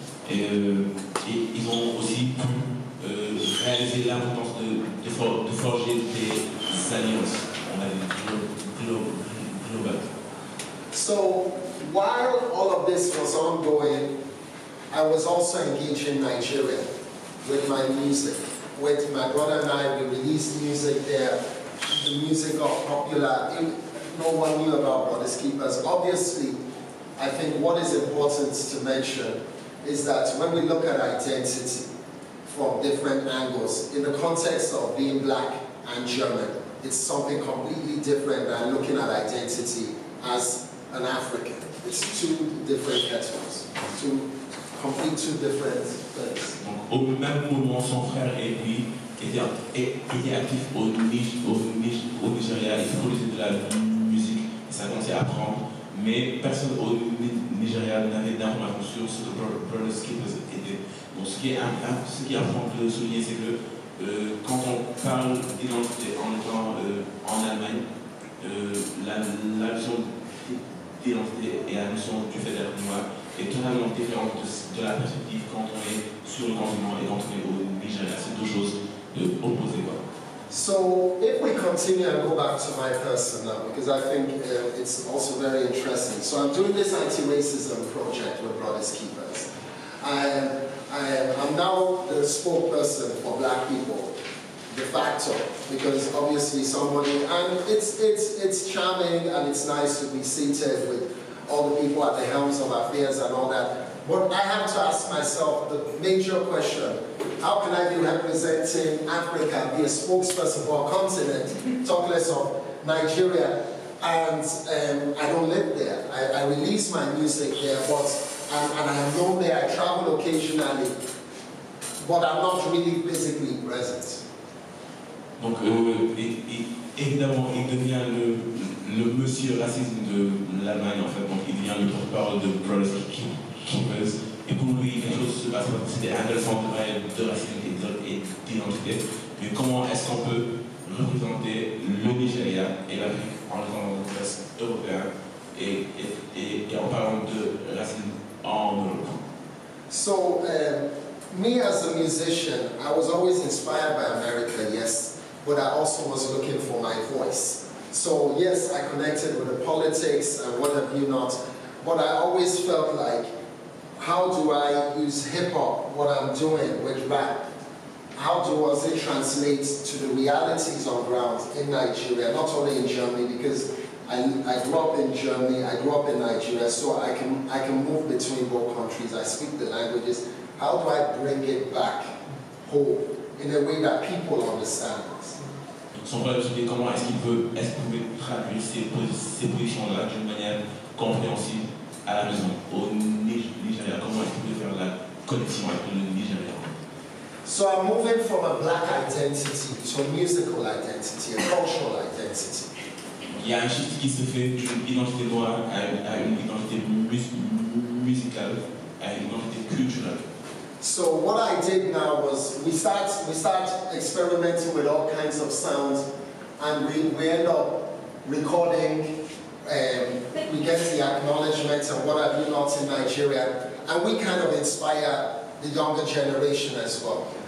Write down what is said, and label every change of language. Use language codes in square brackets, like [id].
[fr] Et ils ont aussi pu réaliser l'importance de forger des alliances, on va dire, globales. [en] So while all of this was ongoing, I was also engaged in Nigeria with my music. With my brother and I, we released music there. The music got popular. No one knew about Brothers Keepers. Obviously, I think what is important to mention is that when we look at identity from different angles, in the context of being black and German, it's something completely different than looking at identity as an African. It's two different kettles, two different things. [fr] Donc, au même moment, son frère et lui étaient actifs au Nigeria, ils produisaient de la musique, et ça commençait à prendre, mais personne au Nigeria n'avait d'informations sur ce que Brothers Keepers étaient. Donc ce qui est important de souligner, c'est que quand on parle d'identité en étant en Allemagne, la notion d'identité et la notion du fait d'être noir est totalement différente de la perspective quand on est sur le continent et quand on est au Nigeria. C'est deux choses opposées. [en] So if we continue and go back to my person now, because I think it's also very interesting. So I'm doing this anti-racism project with Brothers Keepers. I'm now the spokesperson for black people, de facto, because obviously somebody, and it's charming and it's nice to be seated with all the people at the helms of affairs and all that. But I have to ask myself the major question: how can I be representing Africa, be a spokesperson for a continent, talk less of Nigeria, and I don't live there. I release my music there, and I am known there, I travel occasionally, but I'm not really physically present. [fr] Donc évidemment, il devient le monsieur racisme de l'Allemagne en fait, donc il devient le porte-parole de Brothers Keepers, et pour lui, quelque chose se passe, c'était un seul centre de racisme et d'identité, mais comment est-ce qu'on peut représenter le Nigeria et l'Afrique en étant dans le reste européen et en parlant de racisme en Europe? [en] So, me as a musician, I was always inspired by America, yes, but I also was looking for my voice. So yes, I connected with the politics and what have you not, but I always felt like, how do I use hip-hop, what I'm doing with rap? How does it translate to the realities on ground in Nigeria, not only in Germany, because I grew up in Germany, I grew up in Nigeria, so I can move between both countries, I speak the languages. How do I bring it back whole in a way that people understand it. [fr] Son père disait comment est-ce qu'il pouvait traduire ces positions-là d'une manière compréhensible à la maison, au Nigeria. Comment est-ce qu'il pouvait faire la connexion avec le Nigeria? [en] So I'm moving from a black identity to a musical identity, a cultural identity. [fr] Il y a un shift qui se fait d'une identité noire à une identité musicale, à une identité culturelle. [en] So what I did now was we start experimenting with all kinds of sounds, and we end up recording. We get the acknowledgements and what have you not in Nigeria, and we kind of inspire the younger generation as well.